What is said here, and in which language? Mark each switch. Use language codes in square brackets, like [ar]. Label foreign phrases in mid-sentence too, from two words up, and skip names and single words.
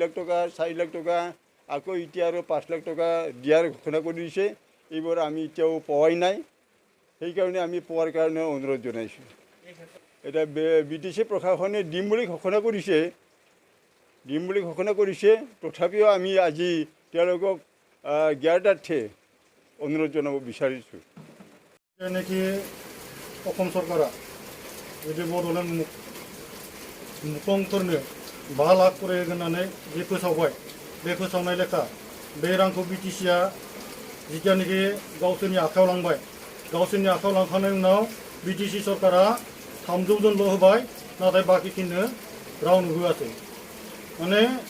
[as] লাখ টকা 4 লাখ টকা আকৌ এতিয়া আৰু 5 লাখ টকা দিয়াৰ ঘোষণা কৰি দিছে এইবোৰ আমি এতিয়াও পোৱাই নাই সেইকাৰণে আমি পোৱাৰ কাৰণে অনুৰোধ জনাইছোঁ এটা বিটিচি প্ৰশাসনে দিম বুলি ঘোষণা কৰিছে তথাপিও আমি আজি তেওঁলোকক জ্ঞাতাৰ্থে অনুৰোধ জনাব বিচাৰিছোঁ যেনেকি অসম চৰকাৰে যদি বড'লেণ্ড [brx] मुखंफोरनो 5 लाख करि होनानै जे फोसावबाय बे फोसावनाय लेखा बे रांखौ बिटिसिआ जितियानोखि गावसोरनि आखायाव लांबाय गावसोरनि आखायाव लांखांनायनि उनाव बिटिसि सरकारा 300 जनल' होबाय नाथाय बाकिखिनो रावनो होआसै माने